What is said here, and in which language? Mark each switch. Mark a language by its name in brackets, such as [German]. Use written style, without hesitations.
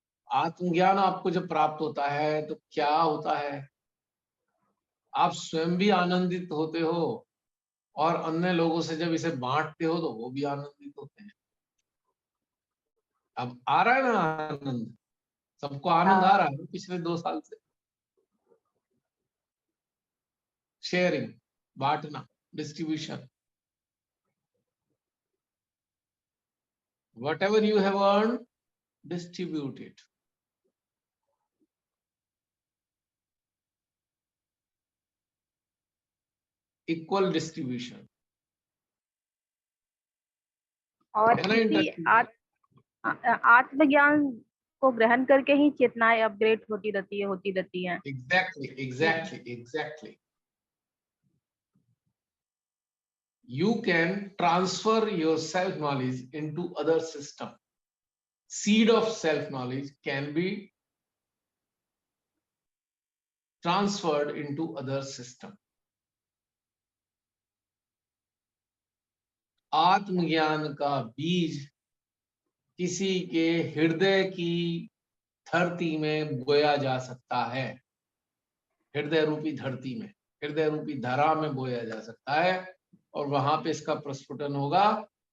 [Hindi] आत्मज्ञान आपको जब प्राप्त होता है तो क्या होता है, आप स्वयं भी आनंदित होते हो, और अन्य लोगों से जब इसे बांटते हो तो वो भी आनंदित होते हैं। अब आ रहा है ना आनंद, सबको आनंद आ रहा है पिछले 2 साल से। [English] Sharing, बांटना, distribution, whatever you have earned, distribute it. Equal distribution. [Hindi] और है ना इसी [English] interesting? [Hindi] आत्मज्ञान को ग्रहण करके ही चेतनाएं अपग्रेड होती रहती हैं। [English] Exactly. You can transfer your self knowledge into other system. Seed of self knowledge can be transferred into other system. [Hindi] आत्मज्ञान का बीज किसी के हृदय की धरती में बोया जा सकता है, हृदय रूपी धरती में, हृदय रूपी धरा में बोया जा सकता है, और वहां पे इसका प्रस्फुटन होगा।